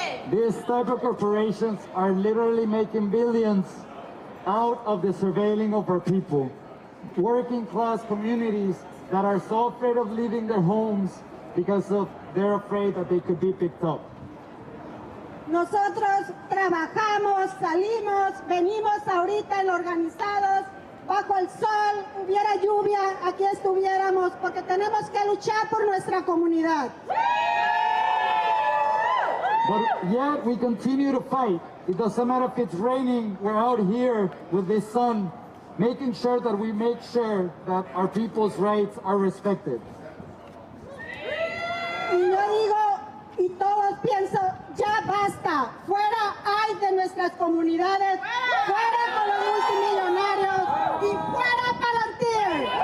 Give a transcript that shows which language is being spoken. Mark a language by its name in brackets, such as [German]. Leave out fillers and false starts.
[English] These type of corporations are literally making billions out of the surveilling of our people. Working class communities that are so afraid of leaving their homes because they're afraid that they could be picked up. [Spanish] Nosotros trabajamos, salimos, venimos ahorita en organizados, bajo el sol, hubiera lluvia, aquí estuviéramos, porque tenemos que luchar por nuestra comunidad. [English] But yet we continue to fight. It doesn't matter if it's raining, we're out here with the sun, making sure that we make sure that our people's rights are respected. [Spanish] Y yo digo, y todos pienso, ya basta, fuera hay de nuestras comunidades, fuera con los multimillonarios y fuera Palantir.